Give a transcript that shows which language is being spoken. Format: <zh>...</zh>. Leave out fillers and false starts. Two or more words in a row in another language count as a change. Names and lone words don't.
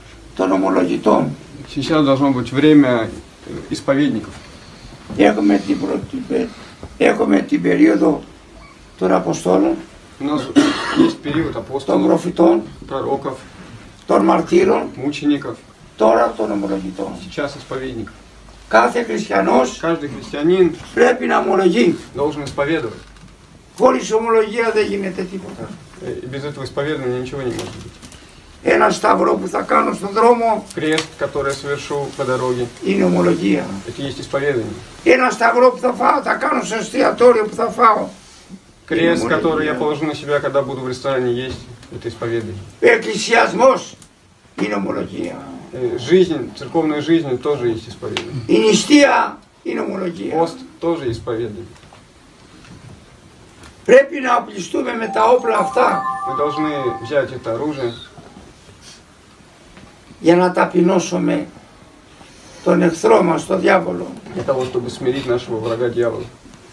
<el>των ομολογητών.</el> <ru>Сейчас должно быть время исповедников.</ru> <el>Έχουμε την περίοδο των Αποστόλων,</el> <ru>У нас есть период</ru> <el>των</el> <ru>апостолов,</ru> <el>προφητών,</el> <ru>пророков,</ru> <el>των μαρτύρων,</el> <ru>мучеников,</ru> <el>τώρα των ομολογητών.</el> <ru>сейчас исповедников.</ru> <el>Κάθε χριστιανός</el> <ru>Каждый христианин</ru> <el>πρέπει να ομολογεί.</el> <ru>должен исповедовать.</ru> <el>Χωρίς ομολογία δεν γίνεται τίποτα.</el> <ru>И без этого исповедания ничего не может быть.</ru> <el>Ένα σταυρό που θα κάνω στον δρόμο</el> <ru>Крест, который я совершу по дороге,</ru> <el>είναι ομολογία.</el> <ru>это есть исповедание.</ru> <el>Ένα σταυρό που θα κάνω στο εστιατόριο που θα φάω.</el> <ru>Крест, который я положу на себя, когда буду в ресторане есть, это исповедание.</ru> <el>Εκκλησιασμός είναι ομολογία.</el> <ru>Жизнь, церковная жизнь тоже есть исповедание.</ru> <el>Η νηστεία είναι ομολογία.</el> <ru>Пост тоже исповедание.</ru> <el>Πρέπει να οπλιστούμε με τα όπλα αυτά</el> <ru>Мы должны взять это оружие</ru> <el>για να ταπεινώσουμε τον εχθρό μας, τον διάβολο.</el> <ru>для того, чтобы смирить нашего врага дьявола.</ru>